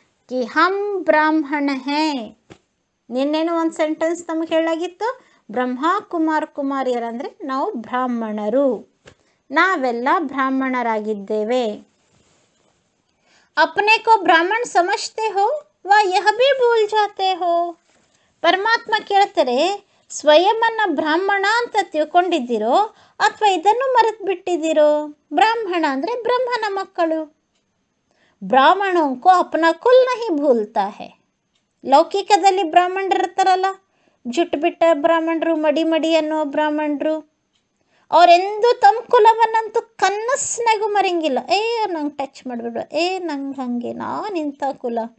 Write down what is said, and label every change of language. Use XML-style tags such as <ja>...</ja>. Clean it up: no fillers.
<hi>ಕಿ ಹಮ್ ಬ್ರಾಹ್ಮಣ ಹೇ.</hi> <kn>ನಿನ್ನೇನು ಒಂದು ಸೆಂಟೆನ್ಸ್ ನಮಗೆ ಹೇಳಾಗಿತ್ತು, ಬ್ರಹ್ಮ ಕುಮಾರ್ ಕುಮಾರಿಯರಂದರೆ ನಾವು ಬ್ರಾಹ್ಮಣರು, ನಾವೆಲ್ಲ ಬ್ರಾಹ್ಮಣರಾಗಿದ್ದೇವೆ.</kn> <hi>अपने को ब्राह्मण समझते हो व यह भी भूल जाते हो.</hi> <kn>ಪರಮಾತ್ಮ ಕೇಳ್ತಾರೆ, ಸ್ವಯಂನ ಬ್ರಾಹ್ಮಣ ಅಂತ ತಿಳ್ಕೊಂಡಿದ್ದೀರೋ ಅಥವಾ ಇದನ್ನು ಮರೆತು ಬಿಟ್ಟಿದ್ದೀರೋ? ಬ್ರಾಹ್ಮಣ ಅಂದರೆ ಬ್ರಹ್ಮನ ಮಕ್ಕಳು.</kn> <hi>ಬ್ರಾಹ್ಮಣೋं को अपना कुल नहीं भूलता है.</hi> <kn>ಲೌಕಿಕದಲ್ಲಿ ಬ್ರಾಹ್ಮಣರು ಇರ್ತಾರಲ್ಲ, ಜುಟ್ಟು ಬಿಟ್ಟ ಬ್ರಾಹ್ಮಣರು, ಮಡಿ ಮಡಿ ಅನ್ನೋ ಬ್ರಾಹ್ಮಣರು, ಅವರೆಂದೂ ತಮ್ಮ ಕುಲವನ್ನಂತೂ ಕನಸ್ನಾಗೂ ಮರೆಯಂಗಿಲ್ಲ. ನಂಗೆ ಟಚ್ ಮಾಡಿಬಿಡು, ನಂಗೆ ಹಾಗೆ, ನಾನು ಇಂಥ ಕುಲ.</kn>